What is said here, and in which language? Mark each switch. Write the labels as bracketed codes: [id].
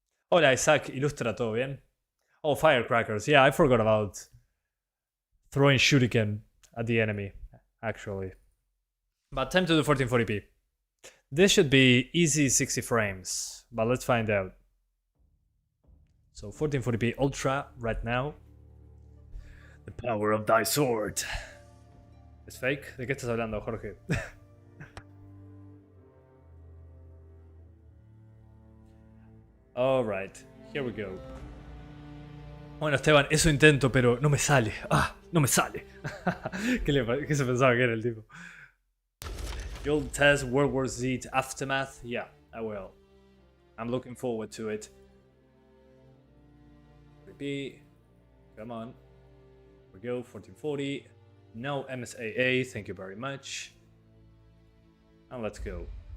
[es] Hola Isaac, ilustra, ¿todo bien? [en] Oh, firecrackers. Yeah, I forgot about throwing shuriken at the enemy, actually. But time to do 1440p. This should be easy 60 frames, but let's find out. So 1440p Ultra right now. The power of thy sword. [es] ¿Es fake? ¿De qué estás hablando, Jorge? [en] Alright, here we go. [es] Bueno, Esteban, eso intento, pero no me sale. Ah, no me sale. ¿Qué se pensaba que era el tipo? [en] You'll test World War Z Aftermath? Yeah, I will. I'm looking forward to it. Repeat. Come on. Here we go, 1440. No MSAA, thank you very much. And let's go.